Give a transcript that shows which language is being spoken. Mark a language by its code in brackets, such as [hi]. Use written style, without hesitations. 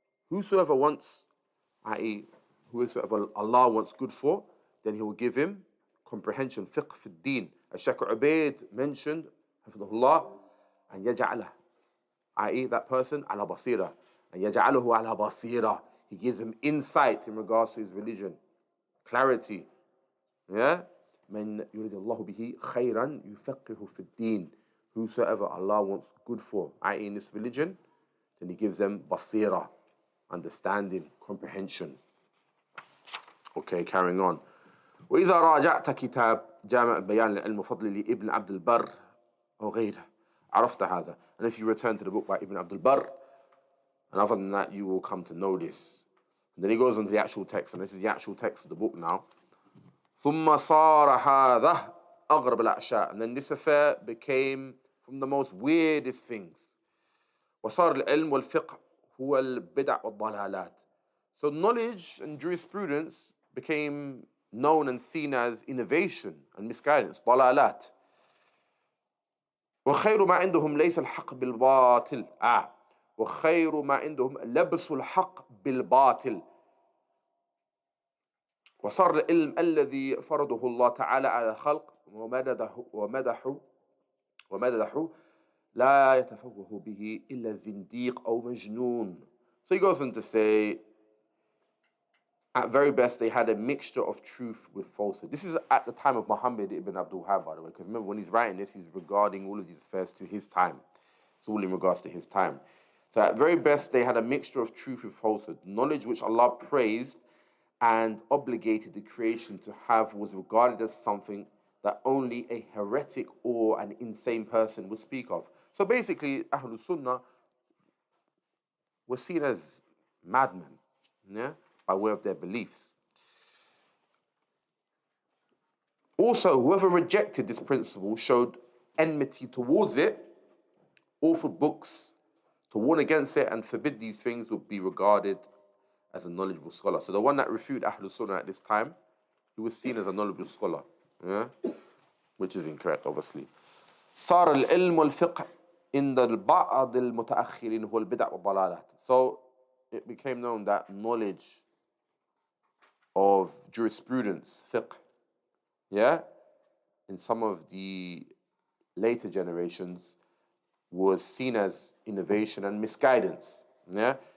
[en] Whosoever wants, i.e., whosoever Allah wants good for, then He will give him comprehension, fiqh fi din. As Shaykh Ubaid mentioned, hafidhullah, and yaj'alah, i.e., that person ala basira, and yaj'alahu ala basira. He gives him insight in regards to his religion, clarity. Yeah? [ar] من يريد الله به خيرا يفقهه في الدين. [en] Whosoever Allah wants good for, i.e., in this religion, then He gives them basira, understanding, comprehension. Okay, carrying on. [ar] وإذا راجعت كتاب جامع بيان العلم وفضله لابن عبد البر أو غيره عرفت هذا. [en] And if you return to the book by Ibn Abdul Barr, and other than that, you will come to know this. And then he goes into the actual text, and this is the actual text of the book now. [ar] ثم صار هذا أغرب الأشياء. [en] And then this affair became from the most weirdest things. [ar] وصار العلم والفقه هو البدع والضلالات. [en] So knowledge and jurisprudence became known and seen as innovation and misguidance, ضلالات. [ar] وخير ما عندهم ليس الحق بالباطل. وخير ما عندهم لبس الحق بالباطل. وصار العلم الذي فرضه الله تعالى على الخلق ومدحه ومدحه لا يتفوه به إلا زنديق أو مجنون. [en] So he goes on to say, at very best, they had a mixture of truth with falsehood. This is at the time of Muhammad ibn Abdul Wahhab, by the way, because remember when he's writing this, he's regarding all of these affairs to his time. It's all in regards to his time. So at very best, they had a mixture of truth with falsehood. Knowledge which Allah praised and obligated the creation to have was regarded as something that only a heretic or an insane person would speak of. So basically, Ahlul Sunnah were seen as madmen, yeah, by way of their beliefs. Also, whoever rejected this principle showed enmity towards it, authored books to warn against it and forbid these things, would be regarded as a knowledgeable scholar. So the one that refuted Ahlul Sunnah at this time, he was seen as a knowledgeable scholar, yeah? Which is incorrect, obviously. [ar] صار العلم والفقه عند البعض المتأخرين هو البدع والضلالات. [en] So it became known that knowledge of jurisprudence, fiqh, yeah, in some of the later generations was seen as innovation and misguidance, yeah.